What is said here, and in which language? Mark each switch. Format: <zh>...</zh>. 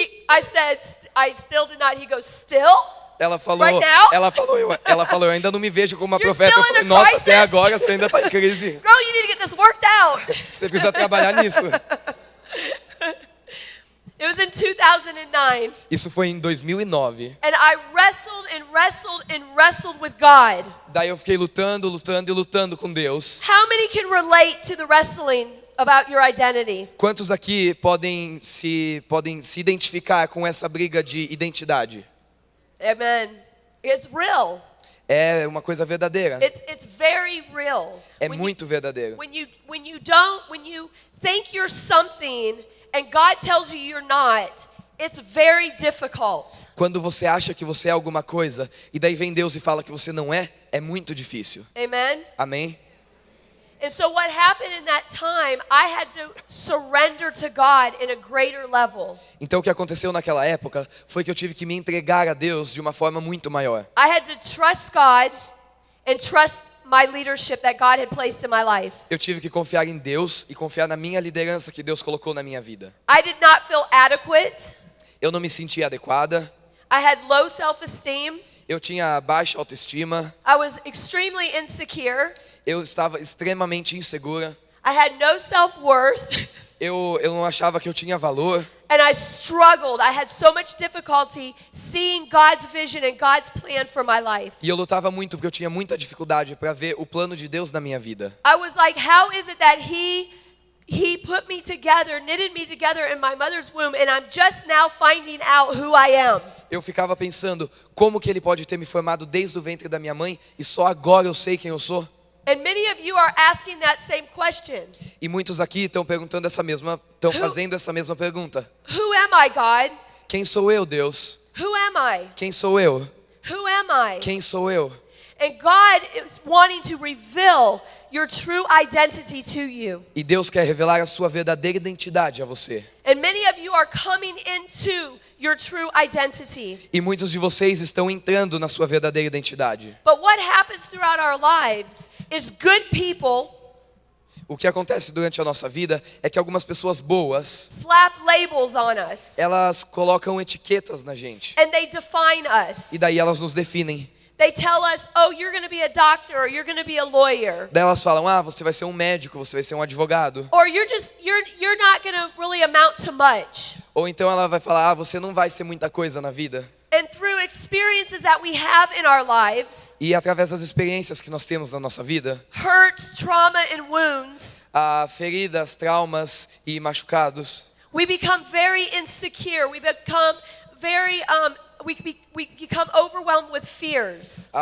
<en>I said, I still did not. He goes, still?</en> <pt>Ela falou,</pt> <en>Right now?</en> <pt>ela falou, eu ainda não me vejo como uma</pt> <en>You're</en> <pt>profeta. Eu</pt> <en>still in a</en> <pt>falei, nossa,</pt> <en>crisis?</en> <pt>até agora você ainda está em crise.</pt> <en>Girl, you need to get this worked out.</en> <pt>Você precisa trabalhar nisso.</pt> <en>It was in 2009.</en> <pt>Isso foi em 2009.</pt> <en>And I wrestled and wrestled and wrestled with God.</en> <pt>Daí eu fiquei lutando e lutando com Deus.</pt> <en>How many can relate to the wrestling about your identity?</en> <pt>Quantos aqui podem se identificar com essa briga de identidade?</pt> <en>Amen. It's real.</en> <pt>É uma coisa verdadeira.</pt> <en>It's very real.</en> <pt>É</pt> <en>When you-</en> <pt>muito verdadeiro.</pt> <en>When you think you're something and God tells you you're not, it's very difficult.</en> <pt>Quando você acha que você é alguma coisa e daí vem Deus e fala que você não é, é muito difícil.</pt> <en>Amen.</en> <pt>Amém?</pt> <en>And so what happened in that time, I had to surrender to God in a greater level.</en> <pt>Então o que aconteceu naquela época foi que eu tive que me entregar a Deus de uma forma muito maior.</pt> <en>I had to trust God and trust my leadership that God had placed in my life.</en> <pt>Eu tive que confiar em Deus e confiar na minha liderança que Deus colocou na minha vida.</pt> <en>I did not feel adequate.</en> <pt>Eu não me sentia adequada,</pt> <en>I had low self-esteem.</en> <pt>eu tinha baixa autoestima,</pt> <en>I was extremely insecure.</en> <pt>eu estava extremamente insegura,</pt> <en>I had no self-worth.</en> <pt>eu não achava que eu tinha valor.</pt> <en>And I struggled. I had so much difficulty seeing God's vision and God's plan for my life.</en> <pt>E eu lutava muito porque eu tinha muita dificuldade para ver o plano de Deus na minha vida.</pt> <en>I was like, how is it that he put me together, knitted me together in my mother's womb, and I'm just now finding out who I am?</en> <pt>Eu ficava pensando, como que ele pode ter me formado desde o ventre da minha mãe e só agora eu sei quem eu sou?</pt> <en>And many of you are asking that same question.</en> <pt>E muitos aqui estão fazendo essa mesma pergunta.</pt> <en>Who am I, God?</en> <pt>Quem sou eu, Deus?</pt> <en>Who am I?</en> <pt>Quem sou eu?</pt> <en>Who am I?</en> <pt>Quem sou eu?</pt> <en>And God is wanting to reveal your true identity to you.</en> <pt>E Deus quer revelar a sua verdadeira identidade a você.</pt> <en>And many of you are coming into your true identity.</en> <pt>E muitos de vocês estão entrando na sua verdadeira identidade.</pt> <en>But what happens throughout our lives is good people</en> <pt>O que acontece durante a nossa vida é que algumas pessoas boas,</pt> <en>slap labels on us.</en> <pt>elas colocam etiquetas na gente.</pt> <en>And they define us.</en> <pt>E daí elas nos definem.</pt> <en>They tell us, oh, you're going to be a doctor or you're going to be a lawyer.</en> <pt>Daí elas falam, você vai ser um médico, você vai ser um advogado.</pt> <en>Or you're not going to really amount to much.</en> <pt>Ou então ela vai falar, você não vai ser muita coisa na vida.</pt> <en>And through experiences that we have in our lives,</en> <pt>E através das experiências que nós temos na nossa vida,</pt> <en>hurts, trauma, and wounds,</en> <pt>feridas, traumas e machucados,</pt> <en>we become very insecure. We become very, we become overwhelmed with fears.</en>